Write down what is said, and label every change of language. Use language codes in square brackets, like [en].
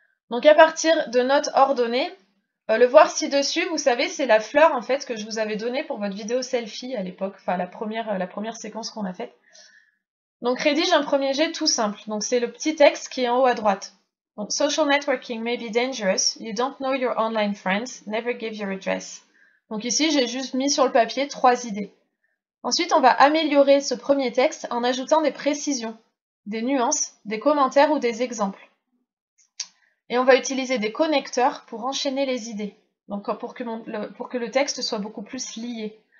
[fr] Donc à partir de notes ordonnées, le voir ci-dessus, vous savez, c'est la fleur en fait que je vous avais donnée pour votre vidéo selfie à l'époque, enfin la première séquence qu'on a faite. Donc rédige un premier jet tout simple, donc c'est le petit texte qui est en haut à droite. [en] Donc, social networking may be dangerous, you don't know your online friends, never give your address. [fr] Donc ici, j'ai juste mis sur le papier 3 idées. Ensuite, on va améliorer ce premier texte en ajoutant des précisions, des nuances, des commentaires ou des exemples. Et on va utiliser des connecteurs pour enchaîner les idées, donc pour que le texte soit beaucoup plus lié.